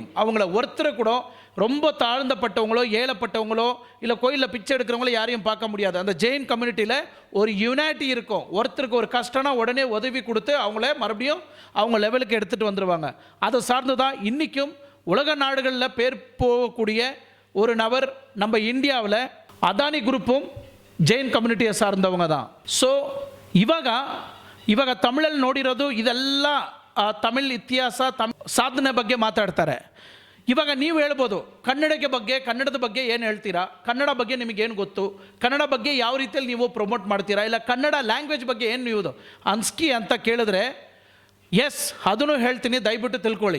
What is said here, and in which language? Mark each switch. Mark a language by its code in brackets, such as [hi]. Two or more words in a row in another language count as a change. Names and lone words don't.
[ta] அவங்கள ஒருத்தரை கூட ரொம்ப தாழ்ந்தப்பட்டவங்களோ, ஏழப்பட்டவங்களோ, இல்லை கோயிலில் பிச்சை எடுக்கிறவங்களோ யாரையும் பார்க்க முடியாது. அந்த ஜெயின் கம்யூனிட்டியில் ஒரு யுனைட்டி இருக்கும். ஒருத்தருக்கு ஒரு கஷ்டம்னா உடனே உதவி கொடுத்து அவங்கள மறுபடியும் அவங்க லெவலுக்கு எடுத்துகிட்டு வந்துடுவாங்க. அதை சார்ந்து தான் இன்றைக்கும் உலக நாடுகளில் பேர் போகக்கூடிய ஒரு நபர் நம்ம இந்தியாவில் அதானி க்ரூப்பு ஜெயின் கம்யூனிட்டிய சார்ந்தவங்க தான். [kn] ಸೊ ಇವಾಗ ತಮಿಳಲ್ಲಿ ನೋಡಿರೋದು ಇದೆಲ್ಲ ತಮಿಳ್ ಇತಿಹಾಸ, ಸಾಧನೆ ಬಗ್ಗೆ ಮಾತಾಡ್ತಾರೆ. ಇವಾಗ ನೀವು ಹೇಳ್ಬೋದು ಕನ್ನಡದ ಬಗ್ಗೆ ಏನು ಹೇಳ್ತೀರಾ, ಕನ್ನಡ ಬಗ್ಗೆ ನಿಮಗೇನು ಗೊತ್ತು, ಕನ್ನಡ ಬಗ್ಗೆ ಯಾವ ರೀತಿಯಲ್ಲಿ ನೀವು ಪ್ರಮೋಟ್ ಮಾಡ್ತೀರಾ, ಇಲ್ಲ ಕನ್ನಡ ಲ್ಯಾಂಗ್ವೇಜ್ ಬಗ್ಗೆ ಏನು ನೀವು ಅನ್ಸ್ಕಿ ಅಂತ ಕೇಳಿದ್ರೆ, ಎಸ್ ಅದನ್ನು ಹೇಳ್ತೀನಿ, ದಯವಿಟ್ಟು ತಿಳ್ಕೊಳ್ಳಿ.